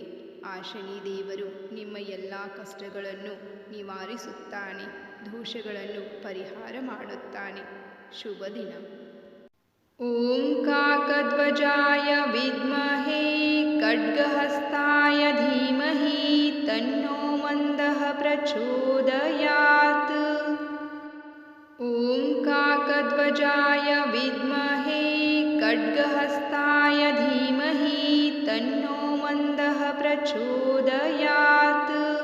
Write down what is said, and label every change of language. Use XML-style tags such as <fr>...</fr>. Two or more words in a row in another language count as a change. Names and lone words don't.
<kn>ಆ ಶನಿ ದೇವರು ನಿಮ್ಮ ಎಲ್ಲ ಕಷ್ಟಗಳನ್ನು ನಿವಾರಿಸುತ್ತಾನೆ, ದೋಷಗಳನ್ನು ಪರಿಹಾರ ಮಾಡುತ್ತಾನೆ. ಶುಭ ದಿನ.</kn> <sa>ಓಂ ಕಾಕಧ್ವಜಾಯ ವಿದ್ಮಹೇ ಖಡ್ಗಹಸ್ತಾಯ ಧೀಮಹಿ ತನ್ನೋ ಮಂದಃ ಪ್ರಚೋದಯಾತ್. ಓಂ ಕಾಕಧ್ವಜಾಯ ವಿದ್ಮಹೇ ಖಡ್ಗಹಸ್ತಾಯ ಧೀಮಹಿ ತನ್ನೋ ಮಂದಃ ಪ್ರಚೋದಯಾತ್.</sa>